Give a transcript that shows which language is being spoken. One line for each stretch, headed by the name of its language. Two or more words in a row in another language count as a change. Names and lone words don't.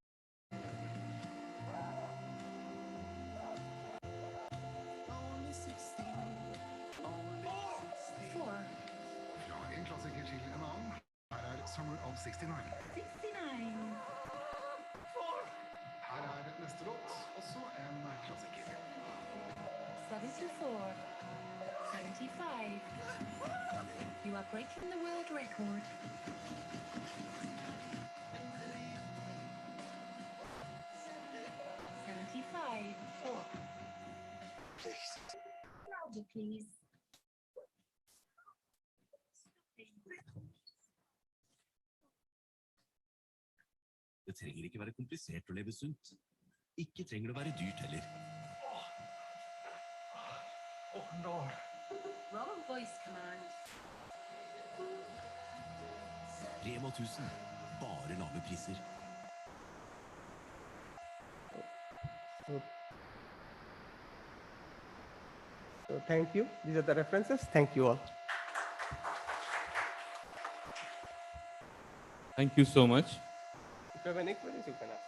English: Only 16. Only 4.
Norwegian: Fra en klassiker til en annen, her er Summer of 69. 69. Her er neste låt, også en klassiker. 74. 75.
English: You are breaking the world record. 75. 4. Louder, please.
Norwegian: Det trenger ikke være komplisert å leve sunt. Ikke trenger det å være dyrt heller.
English: Open door. Roll voice command.
Norwegian: Rema 1000. Bare lave priser.
English: So thank you. These are the references. Thank you all. Thank you so much. If you have any queries, you can ask.